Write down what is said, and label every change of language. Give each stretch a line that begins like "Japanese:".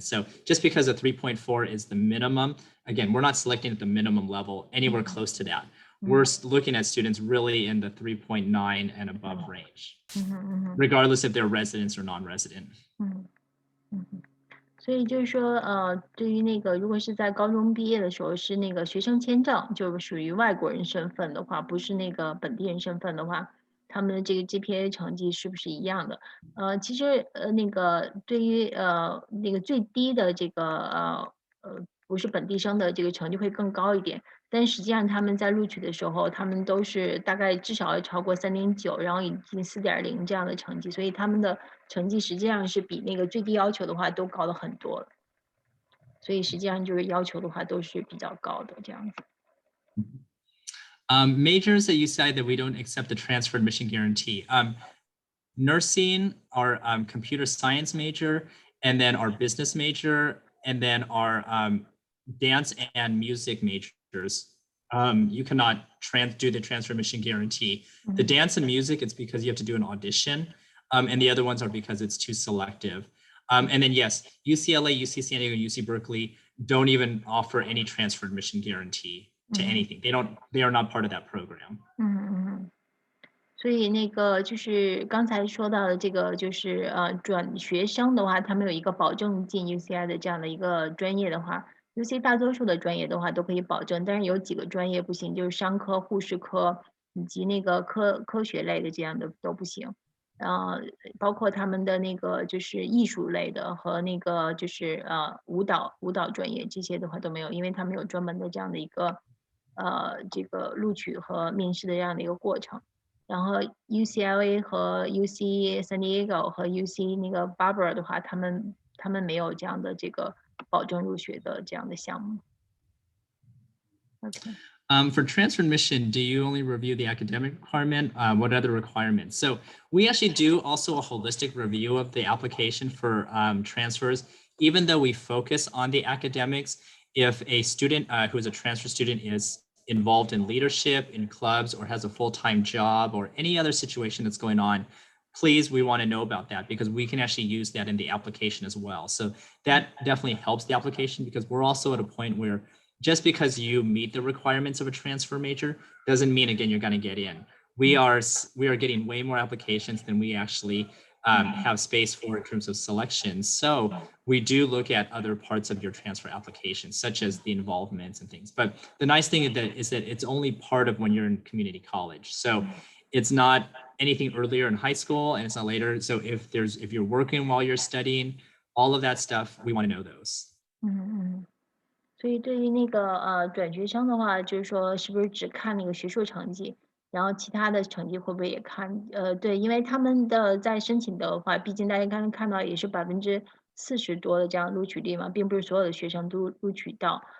English: So just because a 3.4 is the minimum, again, we're not selecting at the minimum level anywhere close to that. We're looking at students really in the 3.9 and above range, regardless if they're residents or non-resident.
Chinese: 所以就是说，对于那个如果是在高中毕业的时候是那个学生签证，就是属于外国人身份的话，不是那个本地人身份的话，他们的这个 GPA 成绩是不是一样的？其实那个对于那个最低的这个不是本地生的这个成绩会更高一点，但实际上他们在录取的时候，他们都是大概至少要超过3.9，然后以及4.0这样的成绩，所以他们的成绩实际上是比那个最低要求的话都高了很多，所以实际上就是要求的话都是比较高的这样子。
English: Majors at UCI that we don't accept the transfer admission guarantee. Nursing, our computer science major, and then our business major, and then our dance and music majors. You cannot do the transfer admission guarantee. The dance and music, it's because you have to do an audition, and the other ones are because it's too selective. And then yes, UCLA, UC San Diego, UC Berkeley don't even offer any transfer admission guarantee to anything. They are not part of that program.
Chinese: 所以那个就是刚才说到的这个，就是转学生的话，他们有一个保证进 UCI 的这样的一个专业的话，UC 大多数的专业的话都可以保证，但是有几个专业不行，就是商科、护士科以及那个科学类的这样的都不行。包括他们的那个就是艺术类的和那个就是舞蹈专业这些的话都没有，因为他们有专门的这样的一个这个录取和面试的这样的一个过程。然后 UCLA 和 UC San Diego 和 UC 那个 Barbara 的话，他们没有这样的这个保证入学的这样的项目。
English: Okay. For transfer admission, do you only review the academic requirement? What other requirements? So we actually do also a holistic review of the application for transfers, even though we focus on the academics. If a student who is a transfer student is involved in leadership, in clubs, or has a full-time job, or any other situation that's going on, please, we want to know about that because we can actually use that in the application as well. So that definitely helps the application because we're also at a point where just because you meet the requirements of a transfer major doesn't mean, again, you're going to get in. We are getting way more applications than we actually have space for in terms of selections. So we do look at other parts of your transfer application, such as the involvements and things. But the nice thing is that it's only part of when you're in community college. So it's not anything earlier in high school and it's not later. So if you're working while you're studying, all of that stuff, we want to know those.
Chinese: 所以对于那个转学生的话，就是说是不是只看那个学术成绩，然后其他的成绩会不会也看？对，因为他们的在申请的话，毕竟大家刚刚看到也是40%多的这样录取率嘛，并不是所有的学生都录取到。